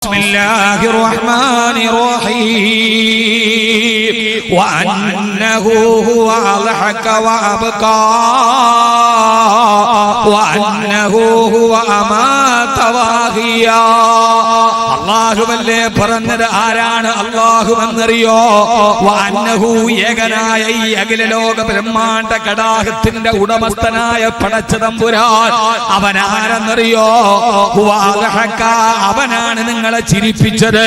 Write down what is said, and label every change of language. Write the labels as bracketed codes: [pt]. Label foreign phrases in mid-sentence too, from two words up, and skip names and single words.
[ar] بسم الله الرحمن الرحيم وأنه هو أضحك وأبكى وأنه هو أمات وأحيا [ml] അല്ലാഹുവല്ലേ പറഞ്ഞത് ആരാണ് അല്ലാഹുവെന്നറിയോ? വഅന്നഹു ഏകനായ ഈ അഖില ലോക ബ്രഹ്മാണ്ഡ കടാഹത്തിന്റെ ഉടമസ്ഥനായ പടച്ചതമ്പുരാൻ അവനാരെന്നറിയോ? അവനാണ് നിങ്ങളെ ചിരിപ്പിച്ചത്.